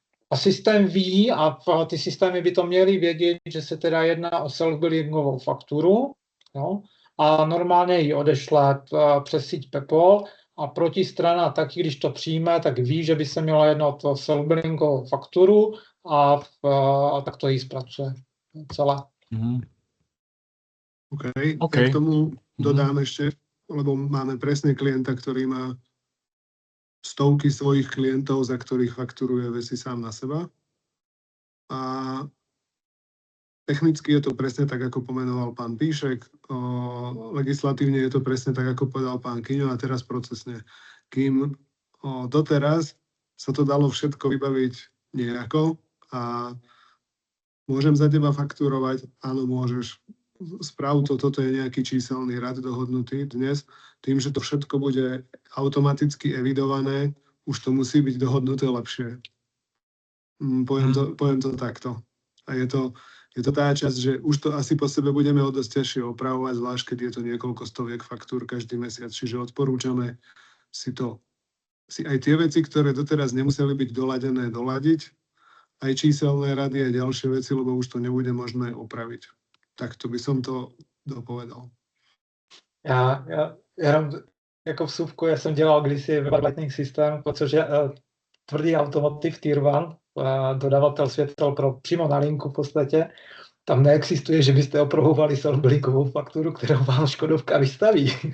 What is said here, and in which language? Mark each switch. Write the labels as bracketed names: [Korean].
[Czech] A systém ví a ty systémy by to měly vědět, že se teda jedná o self-billingovou fakturu, jo? A normálně ji odešle přes síť PEPOL a protistrana taky, když to přijme, tak ví, že by se mělo jednat o self-billingovou fakturu a tak to jí zpracuje celé. OK. OK. [Slovak] Ja k tomu dodám ešte, lebo máme presne klienta, ktorý má stovky svojich klientov, za ktorých fakturuje veci sám na seba. A technicky je to presne tak, ako pomenoval pán Píšek. Legislatívne je to presne tak, ako povedal pán Kyňo, a teraz procesne. Kým doteraz sa to dalo všetko vybaviť nejako a môžem za teba fakturovať, áno, môžeš. Správ to, toto je nejaký číselný rad dohodnutý dnes. Tým, že to všetko bude automaticky evidované, už to musí byť dohodnuté lepšie. Poviem to takto. A je to tá časť, že už to asi po sebe budeme o dosť ťažšie opravovať, zvlášť keď je to niekoľko stoviek faktúr každý mesiac. Čiže odporúčame si aj tie veci, ktoré doteraz nemuseli byť doladené, doladiť, aj číselné rady a ďalšie veci, lebo už to nebude možné opraviť. Tak to by som to dopovedal. [Czech] Já jenom jako vsuvku, já jsem dělal kdysi web lightning systém, což je tvrdý automotiv Tier 1, dodavatel světel přímo na linku v podstatě. Tam neexistuje, že byste opravovali self-billingovou fakturu, kterou vám Škodovka vystaví.